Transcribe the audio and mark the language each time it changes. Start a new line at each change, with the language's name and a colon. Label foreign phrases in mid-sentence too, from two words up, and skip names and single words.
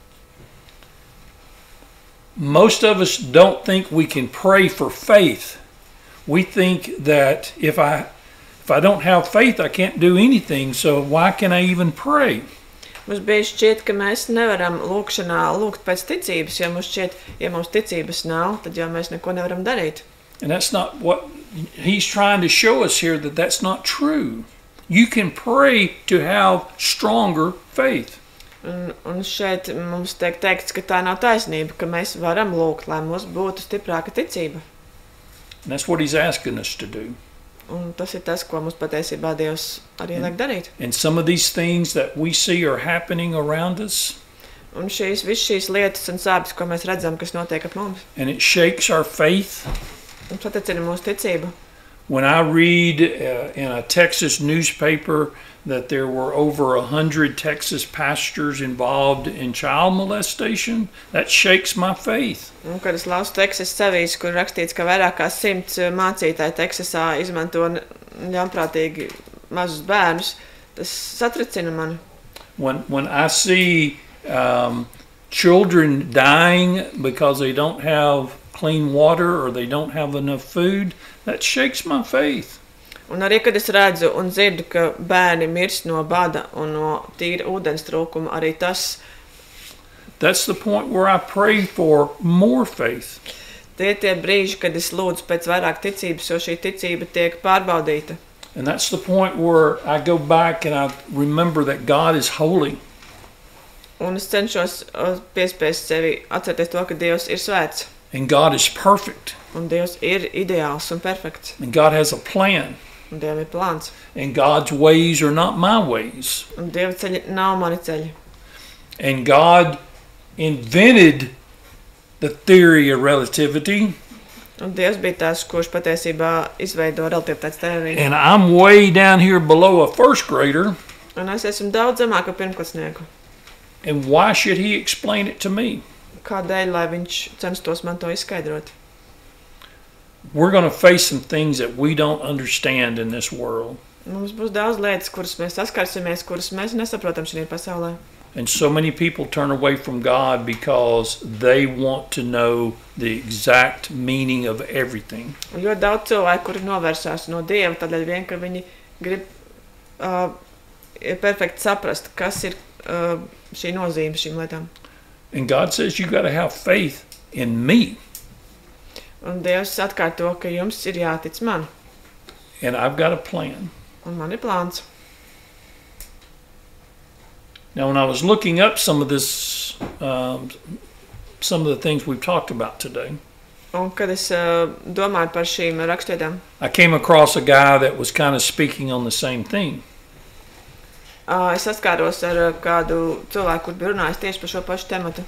English: Most of us don't think we can pray for faith. We think that if I don't have faith, I can't do anything, so why can I even pray?
Latvian: Mums bieži šķiet, ka mēs nevaram lūkšanā lūgt pēc ticības, jo mums šķiet, ja mums ticības nav, tad jau mēs neko nevaram darīt.
English: And that's not what he's trying to show us here, that that's not true. You can pray to have stronger faith.
Latvian: Un šeit mums tiek teikts, ka tā nav taisnība, ka mēs varam lūgt, lai mums būtu stiprāka ticība.
English: And that's what he's asking us to do.
Latvian: Un tas ir tas, ko mums patiesībā Dievs arī liek darīt.
English: And some of these things that we see are happening around us.
Latvian: Un visas šīs lietas un sāpes, ko mēs redzam, kas notiek ap mums.
English: And it shakes our faith.
Latvian: Un satricina mūsu ticību.
English: When I read in a Texas newspaper that there were over 100 Texas pastors involved in child molestation, that shakes my faith.
Latvian: Un, kad es lasu Teksas avīzi, kur rakstīts, ka vairāk kā 100 mācītāji Teksasā izmanto ļaunprātīgi mazus bērnus, tas satricina mani.
English: When I see children dying because they don't have clean water or they don't have enough food, that shakes my faith.
Latvian: Un arī, kad es redzu un dzirdu, ka bērni mirst no bada un no tīra ūdens trūkuma, arī tas.
English: That's the point where I pray for more faith.
Latvian: Tie brīži, kad es lūdzu pēc vairāk ticības, jo šī ticība tiek pārbaudīta.
English: And that's the point where I go back and I remember that God is holy.
Latvian: Un es cenšos piespiest sevi atcerēties to, ka Dievs ir svēts.
English: And God is perfect.
Latvian: Un Dievs ir ideāls un perfekts.
English: And God has a plan.
Latvian: Un Dievam ir plāns.
English: And God's ways are not my ways.
Latvian: Un Dieva ceļi nav mani ceļi.
English: And God invented the theory of relativity.
Latvian: Un Dievs bija tas, kurš patiesībā izveido relativitātes teoriju.
English: And I'm way down here below a first grader.
Latvian: Un es esmu daudz zemāk par pirmklasnieku.
English: And why should he explain it to me?
Latvian: Kādēļ, lai viņš censtos man to izskaidrot?
English: We're going to face some things that we don't understand in this world.
Latvian: Mums būs daudz lietas, kuras mēs saskarsimies, kuras mēs nesaprotam šajā pasaulē.
English: And so many people turn away from God because they want to know the exact meaning of everything.
Latvian: Un ļoti daudz cilvēku, kuri novērsās no Dieva, tādēļ vien, ka viņi grib perfekti saprast, kas ir šī nozīme šīm lietām.
English: And God says you got to have faith in me.
Latvian: Un Dievs atkārto, ka jums ir jātic man.
English: And I've got a plan.
Latvian: Un man ir plāns.
English: Now, when I was looking up some of this, some of the things we've talked about today,
Latvian: un kad es domāju par šīm rakstvietām,
English: I came across a guy that was kind of speaking on the same thing.
Latvian: Es saskāros ar kādu cilvēku, kur bija runājis tieši par šo pašu tematu.